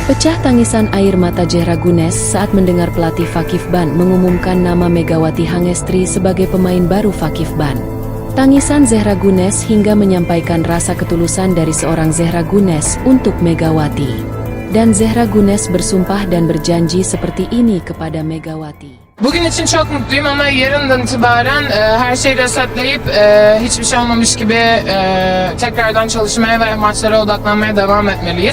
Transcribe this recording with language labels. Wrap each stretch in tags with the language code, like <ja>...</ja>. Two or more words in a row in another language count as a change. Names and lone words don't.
<id>Pecah tangisan air mata Zehra Gunes saat mendengar pelatih Fakifban mengumumkan nama Megawati Hangestri sebagai pemain baru Fakifban. Tangisan Zehra Gunes hingga menyampaikan rasa ketulusan dari seorang Zehra Gunes untuk Megawati. Dan Zehra Gunes bersumpah dan berjanji seperti ini kepada Megawati.</id> <tr>Bugün için çok mutluyum ama yarından itibaren her şeyi resetleyip hiçbir şey olmamış gibi tekrardan çalışmaya ve maçlara odaklanmaya devam etmeliyiz.</tr>